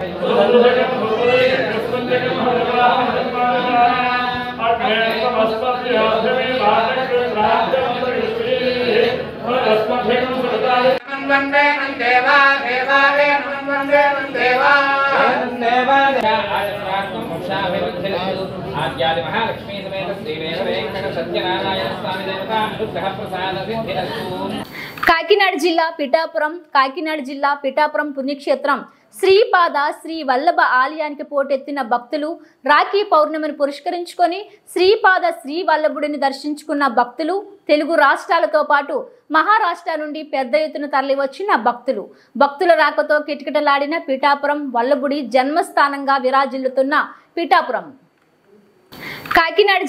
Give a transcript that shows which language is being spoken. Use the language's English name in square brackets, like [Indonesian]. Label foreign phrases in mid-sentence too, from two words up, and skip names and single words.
[Sanskrit] वन्दे देवा देवा वन्दे देवा देवा आद्यादि महालक्ष्मी समेत श्रीवेद वेंकट सत्यनारायण स्वामी देवता अनुग्रह प्रसाद सिद्धिरस्तु। [Telugu] కాకినాడ జిల్లా పిఠాపురం పుణ్యక్షేత్రం శ్రీపాద శ్రీ వల్లభ ఆలయానికి పోటెత్తిన భక్తులు రాఖీ పౌర్ణమిని పురస్కరించుకొని శ్రీపాద శ్రీ వల్లభుడిని దర్శించుకున్న భక్తులు తెలుగు రాష్ట్రాలతో పాటు మహారాష్ట్ర నుండి పెద్ద ఎత్తున తరలివచ్చిన భక్తుల రాకతో కిటకిటలాడిన పిఠాపురం వల్లభుడి జన్మస్థానంగా విరాజిల్లుతున్న పిఠాపురం కాకినాడ